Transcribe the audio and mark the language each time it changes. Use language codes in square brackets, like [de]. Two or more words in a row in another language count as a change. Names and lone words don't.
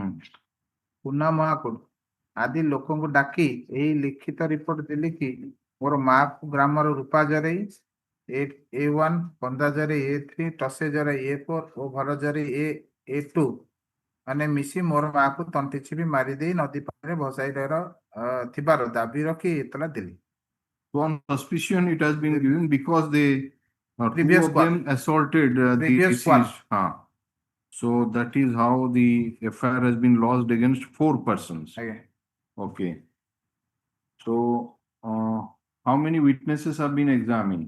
[or] କୁନା ମହାକୁଡ ଆଦି ଲୋକଙ୍କୁ ଡାକି ଏହି ଲିଖିତ ରିପୋର୍ଟ ଦେଲି କି ମୋର ମାକୁ ଗ୍ରାମର ରୂପା ଜରେଇ A1 କନ୍ଦା ଜରେଇ A3 ଟସେ ଜରେଇ A4 ଓ ଭର ଜରେଇ A2 ମାନେ ମିଶି ମୋର ମାକୁ ତଣ୍ଟି ଚିପି ମାରିଦେଇ ନଦୀ ପାଣିରେ ଭସାଇବାର ଥିବାର ଦାବି ରଖି ଏତଲା ଦେଲି। [en] So on suspicion it has been given because they two Previous of one. them assaulted the Previous one. deceased. So that is how the FIR has been lodged against 4 persons. [or] ଆଜ୍ଞା [en] Okay. So how many witnesses have been examined?